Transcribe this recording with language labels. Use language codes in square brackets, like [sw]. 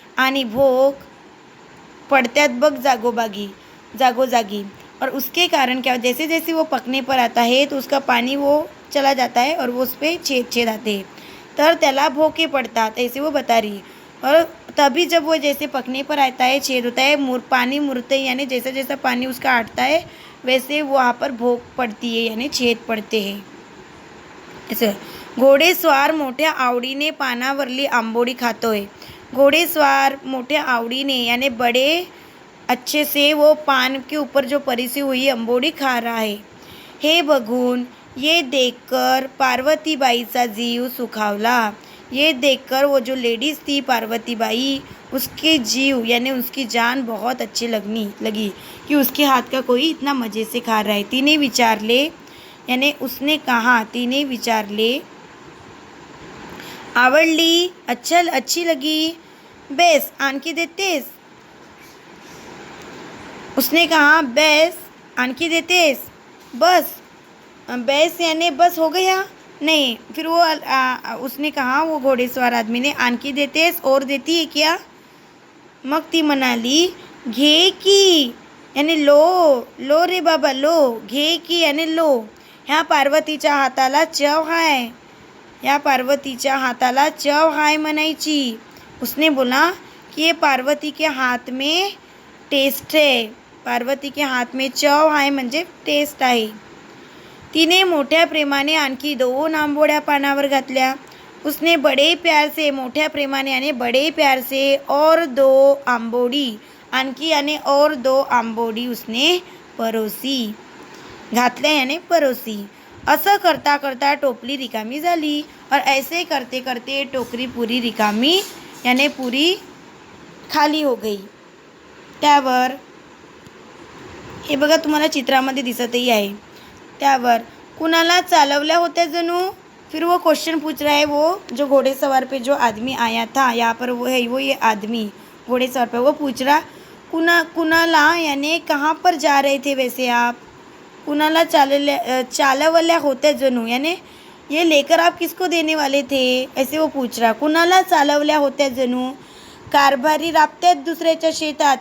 [mr] आणि भोक पड़त्यात बघ जागोबागी, जागोजागी, [hi] और उसके कारण क्या, जैसे जैसे वो पकने पर आता है तो उसका पानी वो चला जाता है और वो उस पर छेद छेद आते हैं, [mr] तर त्याला भोके पड़तात, [hi] ऐसे वो बता रही. और तभी जब वो जैसे पकने पर आता है, छेद होता है, पानी मुरते हैं, यानी जैसा जैसा पानी उसका आटता है वैसे वहाँ पर भोक पड़ती है, यानी छेद पड़ते हैं. [mr] ऐसे घोडेस्वार मोठ्या आवडीने पानावरली आंबोडी खातोय. घोडेस्वार मोठ्या आवडीने [hi] यानी बड़े अच्छे से वो पान के ऊपर जो परिसी हुई अंबोडी खा रहा है. [mr] हे बघून, [hi] ये देखकर [mr] पार्वतीबाईचा जीव सुखावला. [hi] ये देखकर वो जो लेडीज़ थी पार्वतीबाई, उसके जीव यानी उसकी जान बहुत अच्छी लगी कि उसके हाथ का कोई इतना मज़े से खा रहा है. [mr] तिने विचारले [hi] यानी उसने कहा, [mr] तिने विचारले आवडली, [hi] अच्छी लगी, [mr] बेस आणखी देतेस. [hi] उसने कहा [mr] बेस आणखी देतेस, [hi] बस, बेस यानी बस हो गया नहीं. फिर वो उसने कहा, वो घोडेस्वार आदमी ने, [mr] आणखी देतेस, [hi] और देती है क्या. [mr] मग ती म्हणाली घे की [hi] यानी लो, लो रे बाबा लो, [mr] घे की [hi] यानी लो. [mr] ह्या पार्वतीच्या हाताला चव आहे, या पार्वतीच्या हाताला चव आहे म्हणायची. [hi] उसने बोला कि ये पार्वती के हाथ में टेस्ट है, पार्वती के हाथ में [mr] चव आहे म्हणजे टेस्ट आहे. तिने मोठ्या प्रेमाने आणखी 2 आंबोड्या पानावर घातल्या. [hi] उसने बड़े प्यार से, [mr] मोठ्या प्रेमाने [hi] यानी बड़े प्यार से, और 2 आंबोडी आणखी यानी और 2 आंबोडी उसने परोसी, [mr] घातल्या [hi] यानी परोसी. [mr] असं करता करता टोपली रिकामी झाली. [hi] और ऐसे करते करते टोकरी पूरी रिकामी यानी पूरी खाली हो गई. [mr] त्यावर हे बघा तुम्हाला चित्रामध्ये दिसतही आहे. त्यावर कुणाला चालवल्या होत्या जणू. [hi] फिर वो क्वेश्चन पूछ रहा है, वो जो घोड़े सवार पे जो आदमी आया था, यहाँ पर वो है, वो ये आदमी घोड़े सवार पे, वो पूछ रहा कुणाला यानी कहाँ पर जा रहे थे वैसे आप. [mr] कुणाला चालवल्या होत्या जणू [hi] यानी ये लेकर आप किसको देने वाले थे, ऐसे वो पूछ रहा. [mr] कुणाला चालवल्या होत्या जणू. कारभारी राबत्यात दुसऱ्याच्या शेतात.